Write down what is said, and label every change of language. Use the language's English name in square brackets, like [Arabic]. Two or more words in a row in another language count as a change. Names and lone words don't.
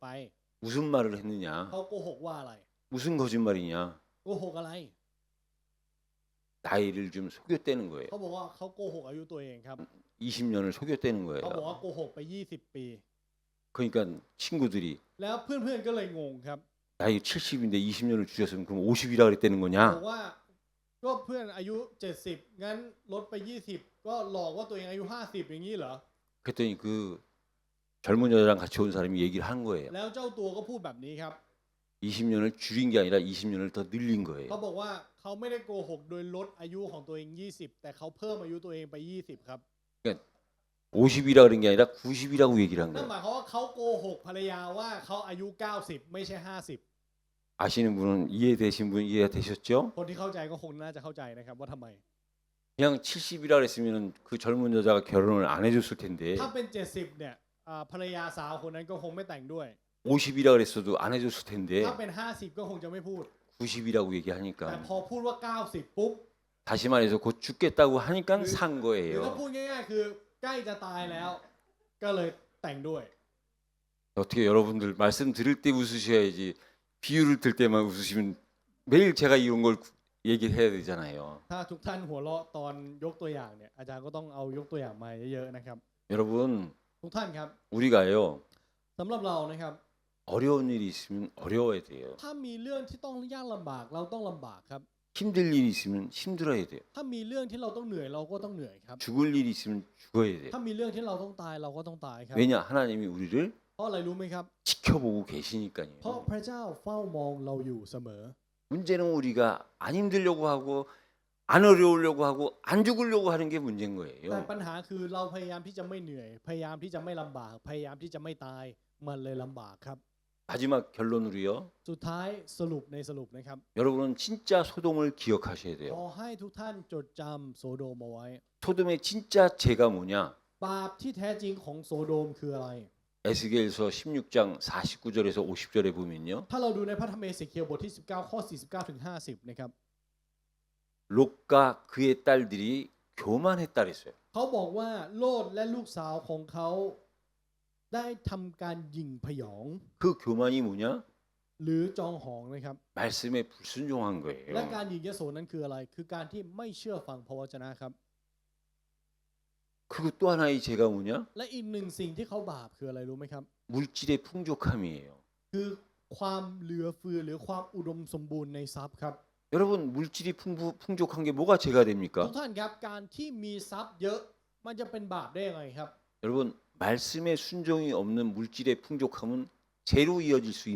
[Korean] 무슨 말을 했느냐? [Thai] เขาโกหกว่าอะไร [Korean] 무슨 거짓말이냐? [Thai] โกหกอะไร [Korean] 나이를 좀 속였다는 거예요. [Thai] เขาบอกว่าเขาโกหกอายุตัวเองครับ [Korean] 20년을 속였다는 [Thai] เขาบอก [Korean] 거예요. [Thai] ว่าโกหกไป 20 ปี [Korean] 그러니까 친구들이 [Thai] แล้วเพื่อนๆก็เลยงงครับ [Korean] 나이 70인데 20년을 줄였으면 그럼 50이라 그랬다는 [Thai] บอ [Korean] 거냐? [Thai] กว่าก็เพื่อนอายุ 70 งั้นลดไป 20 ก็หลอกว่าตัวเองอายุ 50 อย่างนี้เหรอ [Korean] 그랬더니 그 젊은 여자랑 같이 온 사람이 얘기를 한 거예요. [Thai] แล้วเจ้าตัวก็พูดแบบนี้ครับ [Korean] 20년을 줄인 게 아니라 20년을 더 늘린 [Thai] เขา [Korean] 거예요. [Thai] บอกว่าเขาไม่ได้โกหกโดยลดอายุของตัวเอง 20 แต่เขาเพิ่มอายุตัวเองไป 20 ครับ [Korean] 50이라 그런 게 아니라 90이라고 얘기를 한 [Thai] นั่น [Korean] 거예요. [Thai] หมายความว่าเขาโกหกภรรยาว่าเขาอายุ 90 ไม่ใช่ 50 [Korean] 아시는 분은 이해되신 분 이해가 되셨죠? [Thai] คนที่เข้าใจก็คงน่าจะเข้าใจนะครับว่าทำไม [Korean] 그냥 70이라 그랬으면 그 젊은 여자가 결혼을 안 해줬을 텐데 [Thai] ถ้าเป็น 70 เนี่ยภรรยาสาวคนนั้นก็คงไม่แต่งด้วย [Korean] 50이라 그랬어도 안 해줬을 텐데 [Thai] ถ้าเป็น 50 ก็คงจะไม่พูด [Korean] 90이라고 [Thai] แต่ [Korean] 얘기하니까 [Thai] พอพูดว่า 90 ปุ๊บ [Korean] 다시 말해서 곧 죽겠다고 하니까 산 [Thai] หรือถ้า [Korean] 거예요. [Thai] พูดง่ายๆคือใกล้จะตายแล้ว ก็เลยแต่งด้วย [Korean] 어떻게 여러분들 말씀 들을 때 웃으셔야지 비유를 들 때만 웃으시면 매일 제가 이런 걸 얘기해야 되잖아요. [Thai] ถ้าทุกท่านหัวเราะตอนยกตัวอย่างเนี่ยอาจารย์ก็ต้องเอายกตัวอย่างมาเยอะๆนะครับ [Korean] 여러분 [Thai] ทุกท่านครับ [Korean] 우리가요 [Thai] สำหรับเรานะครับ [Korean] 어려운 일이 있으면 어려워야 돼요. [Thai] ถ้ามีเรื่องที่ต้องยากลำบากเราต้องลำบากครับ [Korean] 힘들 일이 있으면 힘들어야 돼요. [Thai] ถ้ามีเรื่องที่เราต้องเหนื่อยเราก็ต้องเหนื่อยครับ [Korean] 죽을 일이 있으면 죽어야 돼요. [Thai] ถ้ามีเรื่องที่เราต้องตายเราก็ต้องตายครับ [Korean] 왜냐 하나님이 우리를 [Thai] เพราะอะไรรู้ไหมครับ [Korean] 지켜보고 [Thai] เพราะ [Korean] 계시니까요. [Thai] พระเจ้าเฝ้ามองเราอยู่เสมอ [Korean] 문제는 우리가 안 힘들려고 하고 안 어려우려고 하고 안 죽으려고 하는 게 문제인 [Thai] แต่ [Korean] 거예요. [Thai] ปัญหาคือเราพยายามที่จะไม่เหนื่อย พยายามที่จะไม่ลำบาก พยายามที่จะไม่ตายมันเลยลำบากครับ [Korean] 마지막 결론으로요. [Thai] สุดท้ายสรุปนะครับ [Korean] 여러분은 진짜 소돔을 기억하셔야 [Thai] ขอ [Korean] 돼요. [Thai] ให้ทุกท่านจดจำโซโดมเอาไว้ [Korean] 소돔의 진짜 죄가 뭐냐? [Thai] บาปที่แท้จริงของโซโดมคืออะไร [Korean] 에스겔서 16장 49절에서 50절에 보면요. [Thai] ถ้าเราดูในพระธรรมเอเสเคียลบทที่ 19 ข้อ 49 ถึง 50 นะครับ [Korean] 롯과 그의 딸들이 교만했다 그랬어요. [Thai] เขาบอกว่าโลดและลูกสาวของเขาได้ทำการหยิ่งพยอง [Korean] 그 교만이 뭐냐? [Thai] หรือจองหองนะครับ [Korean] 말씀에 불순종한 [Thai] และ [Korean] 거예요. [Thai] การหยิงยโสนั้นคืออะไรคือการที่ไม่เชื่อฟังพระวจนะครับ [Korean] 그리고 또 하나의 죄가 뭐냐? [Thai] และอีกหนึ่งสิ่งที่เขาบาปคืออะไรรู้ไหมครับ [Korean] 물질의 풍족함이에요. [Thai] คือความเหลือเฟือหรือความอุดมสมบูรณ์ในทรัพย์ครับ [Korean] 여러분 물질이 풍족한 게 뭐가 죄가 [Thai] ทุก [Korean] 됩니까? [Thai] ท่านครับการที่มีทรัพย์เยอะมันจะเป็นบาปได้ยังไงครับ [Korean] 여러분 말씀에 순종이 없는 물질의 풍족함은 죄로 이어질 수 있는